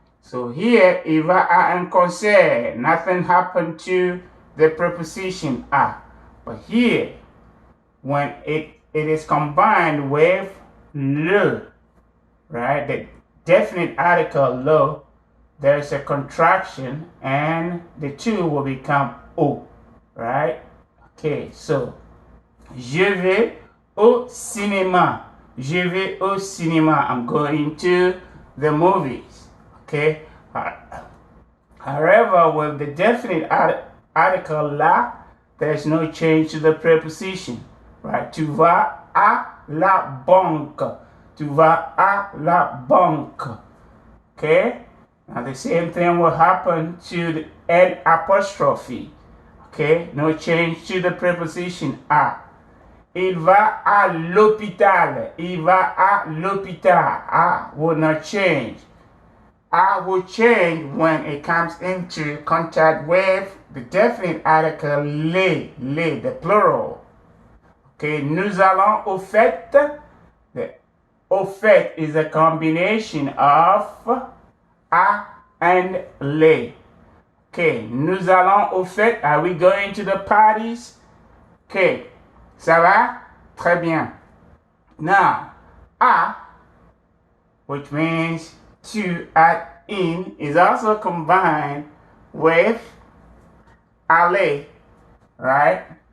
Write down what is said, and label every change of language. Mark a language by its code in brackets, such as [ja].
[en] So here, [fr] il va à un concert. [en] Nothing happened to the preposition a. But here, when it is combined with le, right, the definite article le, there's a contraction and the two will become O, right? [fr] Okay, so je vais au cinéma. Je vais au cinéma. [en] I'm going to the movies. Okay? However, with the definite article la, there's no change to the preposition. [fr] Right? Tu vas à la banque. Tu vas à la banque. Okay? [en] Now the same thing will happen to the L apostrophe. Okay? No change to the preposition à. [fr] Il va à l'hôpital. Il va à l'hôpital. [en] A will not change. A will change when it comes into contact with the definite article les, the plural. Okay, [fr] nous allons au fait. [en] The au fait is a combination of a and les. [fr] Okay, nous allons au fait. [en] Are we going to the parties? Okay. [fr] Ça va? Très bien. [en] Now, a, which means to add in, is also combined with aller, right?